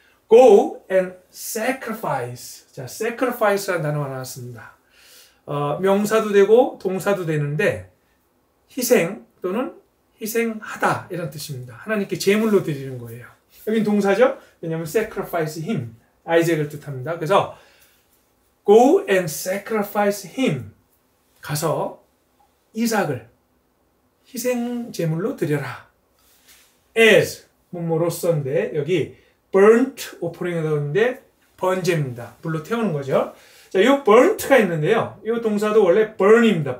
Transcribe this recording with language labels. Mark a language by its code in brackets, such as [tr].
[en] go and sacrifice. [ko] 자, sacrifice라는 단어가 나왔습니다. 명사도 되고 동사도 되는데 희생 또는 희생하다 이런 뜻입니다. 하나님께 제물로 드리는 거예요. 여긴 동사죠. 왜냐하면 [en] sacrifice him, [ko] 아이잭을 뜻합니다. 그래서 [en] go and sacrifice him. [ko] 가서 이삭을 희생 제물로 드려라. as 뭐로서인데 여기 burnt offering에 나오는데 번제입니다. 불로 태우는 거죠. 자, 이 burnt가 있는데요. 이 동사도 원래 burn입니다.